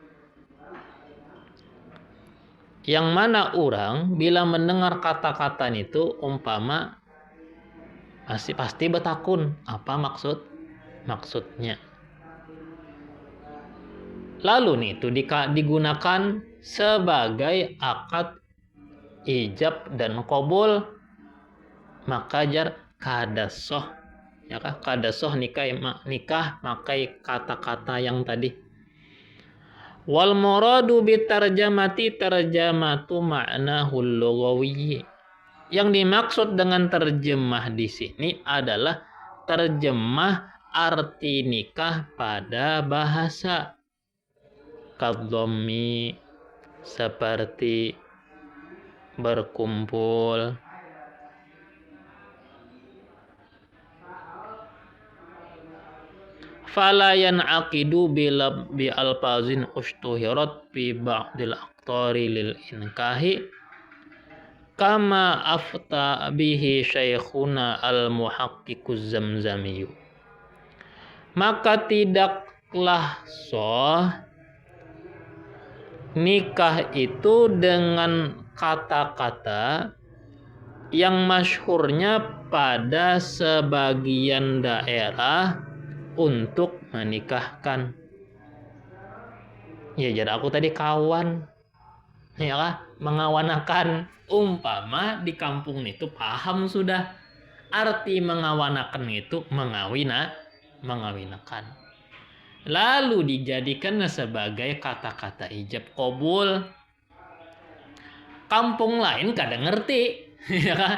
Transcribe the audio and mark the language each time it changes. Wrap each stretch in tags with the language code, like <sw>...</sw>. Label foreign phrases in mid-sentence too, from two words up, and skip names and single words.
<id>Yang mana orang bila mendengar kata-kata itu umpama pasti betakun apa maksudnya.</id> <bjn>Lalu nih itu digunakan sebagai akad ijab dan qabul, maka jar kada sah, ya kah? Kada sah nikah makai kata-kata yang tadi.</bjn> <ar>والمراد بالترجمة ترجمة معناه اللغوي.</ar> <id>Yang dimaksud dengan terjemah di sini adalah terjemah arti nikah pada bahasa. Kadhammi, seperti berkumpul.</id> <ar>فلا ينعقد بألفاظ اشتهرت في بعض الأقطار للإنكاح كما أفتى به شيخنا المحقق الزمزمي.</ar> <id>Maka tidaklah sah nikah itu dengan kata-kata yang masyhurnya pada sebagian daerah untuk menikahkan.</id> <bjn>Ya, jadi aku tadi kawan, ya kah? Mengawanakan. Umpama di kampung itu paham sudah arti mengawanakan itu mengawinakan.</bjn> <id>Lalu dijadikan sebagai kata-kata ijab qabul.</id> <bjn>Kampung lain kadang ngerti, ya kah?</bjn>